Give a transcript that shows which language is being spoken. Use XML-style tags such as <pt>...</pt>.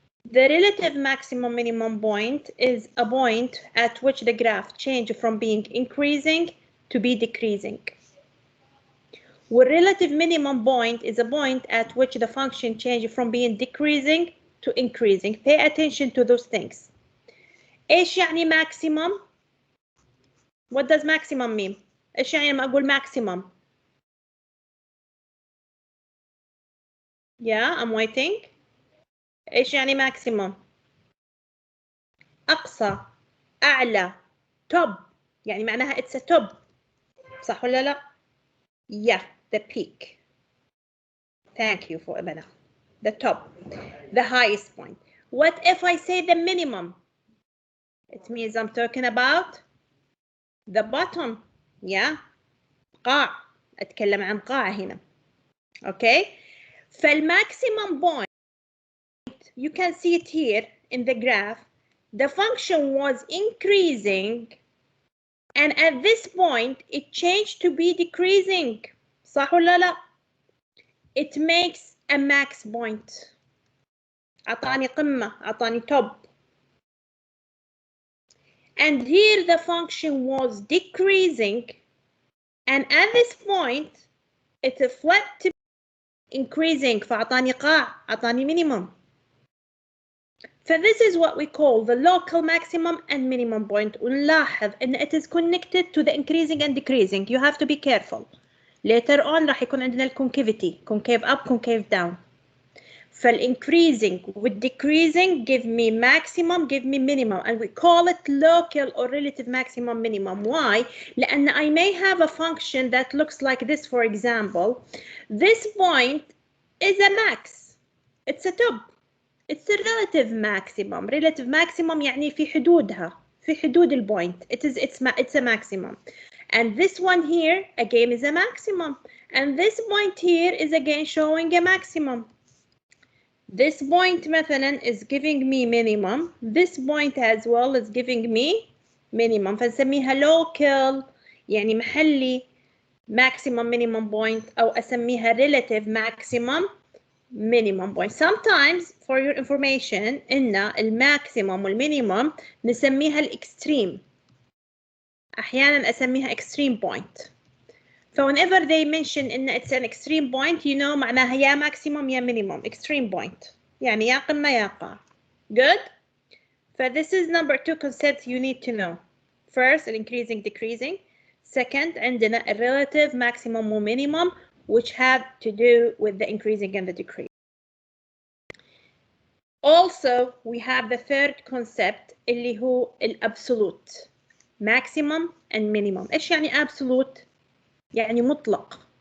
<en>The relative maximum minimum point is a point at which the graph changes from being increasing to be decreasing. Where relative minimum point is a point at which the function changes from being decreasing to increasing. Pay attention to those things.</en> <ar>إيش يعني maximum?</ar> <en>What does maximum mean?</en> <ar>إيش يعني لما أقول maximum?</ar> <en>Yeah, I'm waiting.</en> <ar>إيش يعني maximum؟ أقصى، أعلى، top. يعني معناها</ar> <en>it's a top.</en> <ar>صح ولا لا؟</ar> <en>Yeah, the peak. Thank you for Ibana. The top, the highest point. What if I say the minimum? It means I'm talking about the bottom.</en> <ar>Yeah. قاع. أتكلم عن قاع هنا. Okay.</ar> <en>فالماكسيمم point, you can see it here in the graph. The function was increasing, and at this point it changed to be decreasing.</en> <ar>صح ولا لا?</ar> <en>It makes a max point.</en> <ar>أعطاني قمة، أعطاني top.</ar> <en>And here the function was decreasing, and at this point it flipped to increasing.</en> <ar>فأعطاني قاع، أعطاني minimum.</ar> <en>So this is what we call the local maximum and minimum point.</en> <ar>ونلاحظ إن</ar> <en>it is connected to the increasing and decreasing. You have to be careful. Later on</en> <ar>راح يكون عندنا</ar> <en>concavity, concave up, concave down. فالincreasing with decreasing give me maximum, give me minimum, and we call it local or relative maximum minimum. Why?</en> <ar>لأن</ar> <en>I may have a function that looks like this, for example. This point is a max. It's a top. It's a relative maximum.</en> <ar>Relative maximum يعني في حدودها، في حدود البوينت.</ar> <en>It's a maximum. And this one here again is a maximum. And this point here is again showing a maximum. This point</en> <ar>مثلا</ar> <en>is giving me minimum. This point as well is giving me minimum.</en> <ar>فنسميها local يعني محلي maximum minimum point أو أسميها relative maximum minimum point.</ar> <en>Sometimes for your information</en> <ar>إن الماكسيمم والمينيمم نسميها الإكستريم. أحيانا أسميها</ar> <en>extreme point. So whenever they mention إن it's an extreme point, you know</en> <ar>معناها يا maximum يا minimum. Extreme point يعني يا قمة يا قاع.</ar> <en>Good? So this is number two concept you need to know. First, increasing, decreasing. Second,</en> <ar>عندنا</ar> <en>a relative maximum or minimum, which have to do with the increasing and the decreasing. Also, we have the third concept</en> <ar>اللي هو الابسولوت.</ar> <en>Maximum and minimum.</en> <ar>إيش يعني absolute؟ يعني مطلق.</ar>